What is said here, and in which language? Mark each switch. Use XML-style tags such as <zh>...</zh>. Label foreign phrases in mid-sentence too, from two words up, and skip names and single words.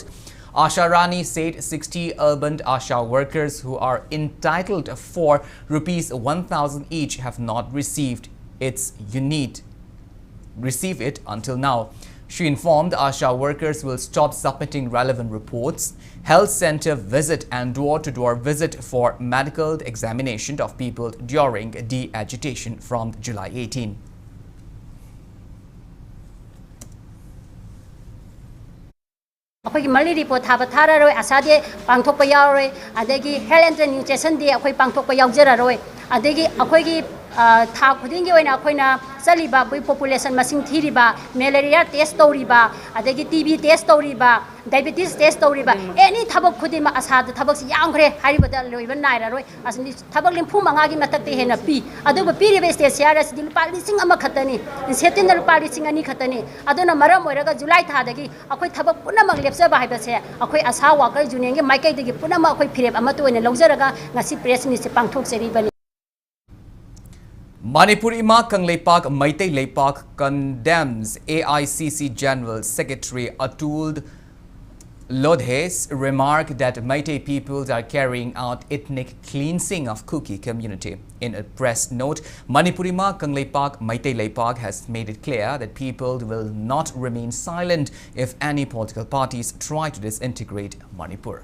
<en>Asha Rani said 60 urban ASHA workers who are entitled for rupees 1,000 each have not received its unit. Receive it until now. She informed ASHA workers will stop submitting relevant reports, health center visit and door-to-door visit for medical examination of people during the agitation from July 18.</en> <mni>অখোই মল্লী রিপোর্ট থাবা থারারোয় আসাদে পাংথোকপা য়াবরোয় অদেগী</mni> <en>health and nutrition</en> <mni>দে অখোই পাংথোকপা য়াবজরারোয় অদেগী অখোইগী থা খুদিংগী ওইনা অখোইনা চলিবা বুই পপুলেশন মসিং থীরিবা</mni> <en>malaria test</en> <mni>তৌরিবা অদেগী</mni> <en>TB test</en> <mni>তৌরিবা</mni> <en>diabetes test</en> <mni>তৌরিবা এনী থবক খুদিমা আসাদ থবক য়ামখরে হারিবদা লোইবা নায়রারোয় অসনি থবক লিংফু মংগাগী মতকতে হেনা পী অদুবা পীরিবে</mni> <en>state shares</en> <mni>দি লুপা লিসিং অমা খতনী সেটিন লুপা লিসিং অনি খতনী অদুনা মরম ওইরগা জুলাই থাদগী অখোই থবক পুনমক লেপসবা হাইবসে অখোই আশা</mni> <en>worker union</en> <mni>গে মাইকৈদগী পুনমক অখোই ফিরেব অমা তোইনা লৌজরগা ngasi press ni se pangthokseribani.</mni> <en>Manipur Ima Kangleipak Maitai Leipak condemns AICC General Secretary Atul Lodhe's remark that Maitai peoples are carrying out ethnic cleansing of Kuki community. In a press note, Manipur Ima Kangleipak Maitai Leipak has made it clear that people will not remain silent if any political parties try to disintegrate Manipur.</en>